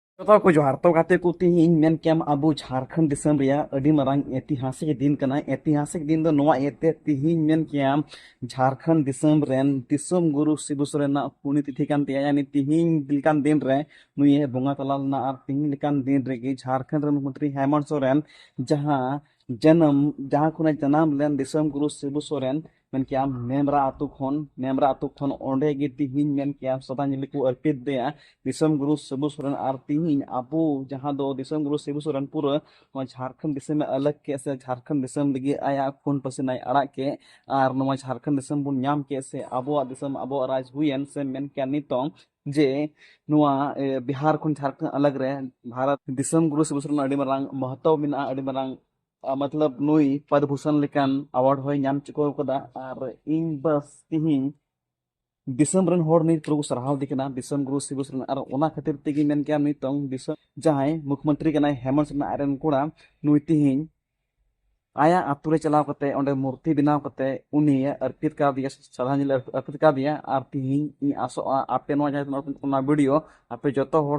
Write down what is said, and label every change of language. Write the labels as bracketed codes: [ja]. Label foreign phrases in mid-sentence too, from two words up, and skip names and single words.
[sat] जतो को जोहार तो गाते को तिहिं मेन केम अबु झारखंड दिसम रिया अडी मारांग ऐतिहासिक दिन कना ऐतिहासिक दिन दो नोआ एते तिहिं मेन केम झारखंड दिसम रेन दिसम गुरु शिबू सोरेन ना पुण्यतिथि कान ते यानी तिहिं दिलकान दिन रे नुये बोंगा तलाल ना आर तिहिं लिकान दिन रेगी झारखंड रे मुख्यमंत्री हेमंत सोरेन जहां जहां खुना जन्म लेन दिसम गुरु शिबू सोरेन मेन केम नेमरा आतु खन ओंडे गे तिहिं मेन केम श्रद्धांजलि को अर्पित देया दिसम गुरु शिबू सोरेन आर तिहिं अबु जहां दो दिसम गुरु शिबू सोरेन पूरा झारखंड दिसम में अलग के से झारखंड दिसम लगी आया खून पसीना अड़ा के आर नवा झारखंड दिसम बुन नाम के से अबो दिसम अबो राज हुयन से मेन के नितोंग जे नुआ बिहार खुन झारखंड अलग रे भारत दिसम गुरु शिबू सोरेन अडी मारांग महत्व मिना अडी मारांग मतलब नुई पद्मभूषण लेकान अवार्ड होय नाम चुको कदा आर इन बस तिहिं दिसम रन होड़ नि प्रभु सराहाव दिकना दिसम गुरु शिबू सोरेन आर ओना खातिर तेगी मेन के नितोंग दिसम जहां मुख्यमंत्री कनाय हेमंत सोरेन आयरन कोड़ा नुई तिहिं आया आतुरे चलाव कते ओंडे मूर्ति बनाव कते उनी अर्पित का दिया श्रद्धांजलि अर्पित का दिया आर तिहिं इ आसो आपे नो जाय वीडियो आपे जतो होड़